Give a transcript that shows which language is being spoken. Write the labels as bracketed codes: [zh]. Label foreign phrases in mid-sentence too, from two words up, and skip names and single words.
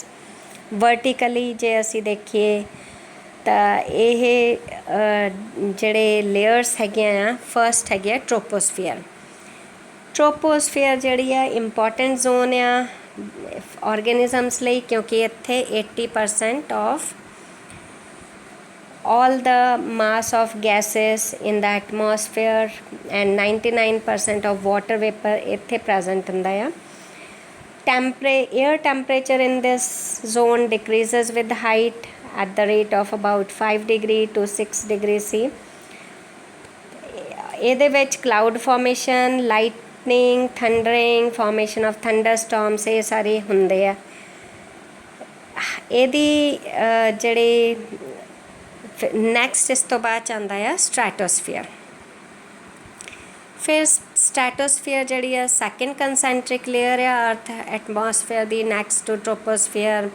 [pa] ਵਰਟੀਕਲੀ ਜੇ ਅਸੀਂ ਦੇਖੀਏ ਤਾਂ ਇਹ ਜਿਹੜੇ ਲੇਅਰਸ ਹੈਗੀਆਂ ਆ, ਫਸਟ ਹੈਗੇ ਆ ਟ੍ਰੋਪੋਸਫੀਅਰ। ਟ੍ਰੋਪੋਸਫੀਅਰ ਜਿਹੜੀ ਆ [en] important zone [pa] ਆ ਔਰਗੈਨਿਜ਼ਮਸ ਲਈ, ਕਿਉਂਕਿ ਇੱਥੇ 80% [en] of all the mass of gases in the atmosphere and 99% of water vapor [pa] ਇੱਥੇ present ਹੁੰਦਾ ਆ। [en] Air temperature in this zone decreases with height at the rate of about 5 degree to 6 degree C. [pa] ਇਹਦੇ ਵਿੱਚ [en] cloud formation, lightning, thundering, formation of thunderstorms [pa] ਇਹ ਸਾਰੇ ਹੁੰਦੇ ਆ। ਇਹਦੀ ਜਿਹੜੀ ਨੈਕਸਟ ਇਸ ਤੋਂ ਬਾਅਦ ਆਉਂਦਾ ਆ ਸਟ੍ਰੈਟੋਸਫੀਅਰ। ਫਿਰ ਸਟ੍ਰੈਟੋਸਫੀਅਰ ਜਿਹੜੀ ਆ [en] second concentric layer [pa] ਆ [en] earth atmosphere [pa] ਦੀ, [en] next to troposphere.